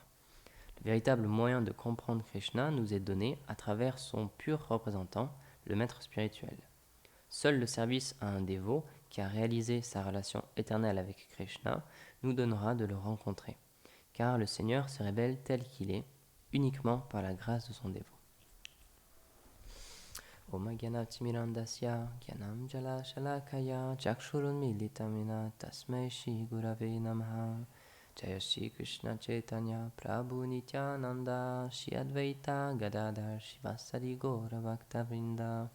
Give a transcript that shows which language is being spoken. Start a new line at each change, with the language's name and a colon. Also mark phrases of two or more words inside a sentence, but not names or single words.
French: Le véritable moyen de comprendre Krishna nous est donné à travers son pur représentant, le maître spirituel. Seul le service à un dévot qui a réalisé sa relation éternelle avec Krishna nous donnera de le rencontrer, car le Seigneur se révèle tel qu'il est, uniquement par la grâce de son dévot.
Sanskrit: Om Gyanatimirandasya Gyanam Jala Shalakaya Chakshurunmilitamina Tasmai Shri Gurave Namaha. Jaya Shri Krishna Chaitanya Prabhu Nityananda Shri Advaita Gadadhar Shivasari Gaura Bhakta Vrinda.